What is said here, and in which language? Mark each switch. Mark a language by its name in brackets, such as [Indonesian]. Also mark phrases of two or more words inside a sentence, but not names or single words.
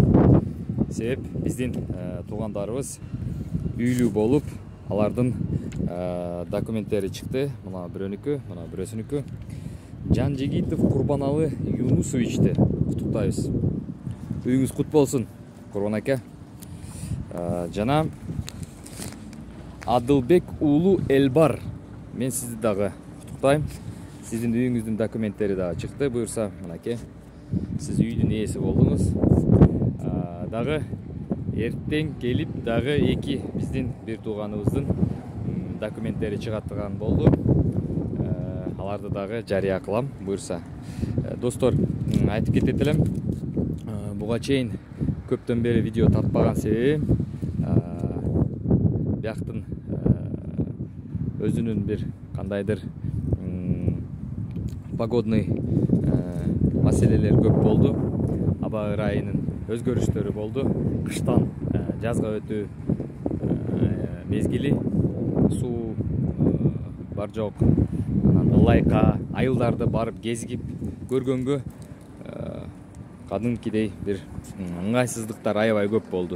[Kazakh] Себеп біздің туғандарыбыз үйлі болып, алардың документтері шықты. Мына бірөнікі, мына бірөсінікі. Жанжигитов Курбаналы Юнусовичті құттықтаймыз. Үйіңіз құт болсын, [Kyrgyz] Курбан ака. Жана Адылбек уулу Элбар. [Kazakh] Мен сізді дағы құттықтаймын. Sizin үйіңіздің документтері дағы шықты. Бұйырса, мұнаке, сіз үйдің иесі болдыңыз. Дағы ертең келіп, дағы екі біздің бір туғанымыздың документтері шығаттыған болды. Аларды дағы жария қылам, бұйырса. Достар, айтып кететілім. Бұға чейін көптен бері видео тартпаған себебім бияқтың өзінің бір қандайдыр погодный маселелер көп болды. [Kyrgyz] Аба ырайының өзгөрүштөрү болды. Кыштан жазга өтүү мезгили, суу бар жок, ылайка айылдарды барып кезигип көргөнгө кадимкидей бир ыңгайсыздыктар аябай көп болду.